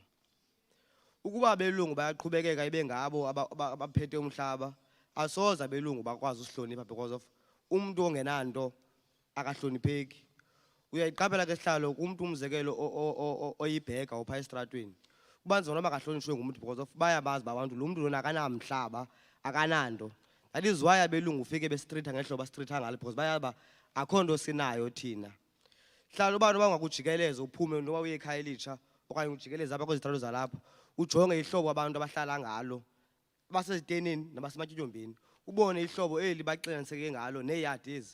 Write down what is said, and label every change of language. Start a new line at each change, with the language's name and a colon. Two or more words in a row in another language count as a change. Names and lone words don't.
Xhosa: Ukuba abelungu bayaqhubekeka ibe ngabo abaphethe umhlaba asoze abelungu bakwazi usihlonipha
English: because of
Xhosa: umuntu ongenanto akahlonipheki. Uyayiqaphela ke Sihlalo kumuntu umzekelo oyibheka opha estratweni kuba nzima noba akahlonishwe ngumuntu
English: because of
Xhosa: bayabazi abantu lo muntu lona akanamhlaba akananto.
English: That is why
Xhosa: abelungu ufike bestreetha ngehlobo astreetha ngalo because bayaba akho nto sinayo thina. Sihlalo uba noba ungakujikeleza uphume noba uye eKhayelitsha okanye ujikeleze apha kwezitrato zalapha ujonge ihlobo abantu abahlala ngalo basezitenini nabasematyotyombeni ubone ihlobo eli baxiniseke ngalo neeyadi ezi.